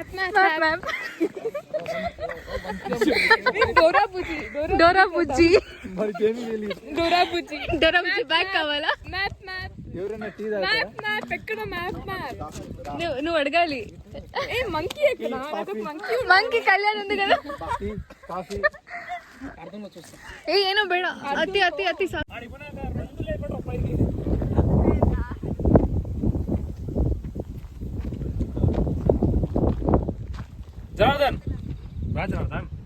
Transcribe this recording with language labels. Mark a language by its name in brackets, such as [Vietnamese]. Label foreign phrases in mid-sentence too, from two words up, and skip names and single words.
[Telugu] డోరా బుజ్జి మరికేమీ తెలియదు. డోరా బుజ్జి బ్యాగ్ కావాలా? ఎవరైనా టీ నువ్వు అడగాలి. మంకీ కళ్యాణ్ ఉంది కదా. కాఫీ [Kannada] ಏನೋ ಬೇಡ. ಅತಿ ಸಾಕು. [Telugu] జనార్దన్ జనార్దన్